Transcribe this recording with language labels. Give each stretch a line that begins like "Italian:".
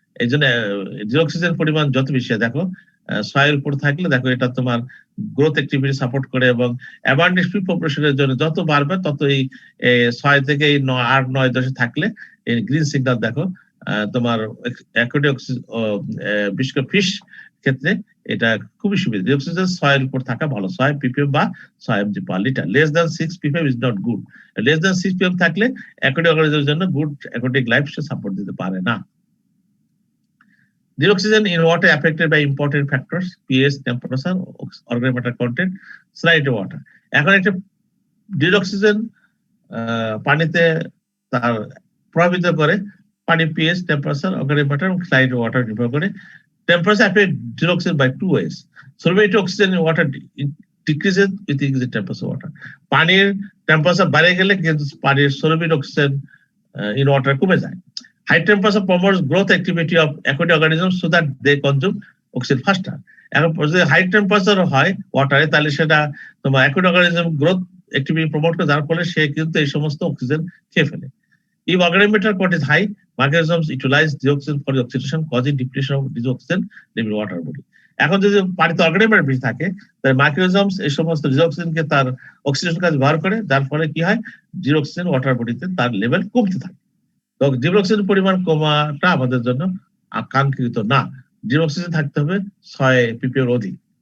Bangla: এই জন্য ডিসঅক্সিজেন পরিমাণ যত বেশি দেখো 6 এর উপর থাকলে দেখো এটা তোমার গ্রোথ অ্যাক্টিভিটি সাপোর্ট করে, এবং অ্যাবান্ডেন্ট ফিশ পপুলেশনের জন্য যত বাড়বে তত এই 6 থেকে এই 8, 9, 10 থাকলে এই গ্রিন সিগন্যাল দেখো তোমার অ্যাকোয়াটিক বিশেষ করে ফিশ ক্ষেত্রে এটা খুবই সুবিধা। ডিঅক্সিজেন 6 এর উপর থাকা ভালো, 6 ppm বা 6 mg per liter।
English: Less than 6 ppm is not good.
Bangla: Less than 6 ppm থাকলে অ্যাকোয়াটিক অর্গানিজমের জন্য গুড অ্যাকোয়াটিক লাইফ সে সাপোর্ট দিতে পারে না।
English: Deoxygen in water affected by important factors: pH, temperature, organic matter content, salinity water.
Bangla: এখন একটা ডিঅক্সিজেন পানিতে তার প্রভাবিত করে পানি pH, temperature, organic matter এবং salinity water নির্ভর করে।
English: Temperature affects deoxygen by 2 ways. Solubility oxygen in water decreases with increasing temperature water.
Bangla: পানির টেম্পারেচার বেড়ে গেলে কিন্তু পানির
English: solubility oxygen in water
Bangla: কমে যায়।
English: High temperature promotes growth activity of aquatic organisms so that they consume oxygen faster.
Bangla: এখন যদি high temperature হয় ওয়াটারে তাহলে সেটা তোমার aquatic organism growth activity promote করে, যার ফলে সে কিন্তু এই সমস্ত অক্সিজেন খেয়ে ফেলে।
English: If organic matter content is high, microorganisms utilize deoxygen for oxidation, causing depletion of deoxygen level water body.
Bangla: এখন যদি পানিতে অর্গানিক ম্যাটার বেশি থাকে তাহলে মাইক্রোঅর্গানিজমস এই সমস্ত ডিঅক্সিজেনকে তার অক্সিডেশন কাজে ব্যবহার করে, যার ফলে কি হয় ডিঅক্সিজেন ওয়াটার বডিতে তার লেভেল কমতে থাকে। তো ডিঅক্সিজেন পরিমাণ কমাটা আমাদের জন্য আকাঙ্ক্ষিত না, ডিঅক্সিজেন থাকতে হবে 6 ppm অধিক।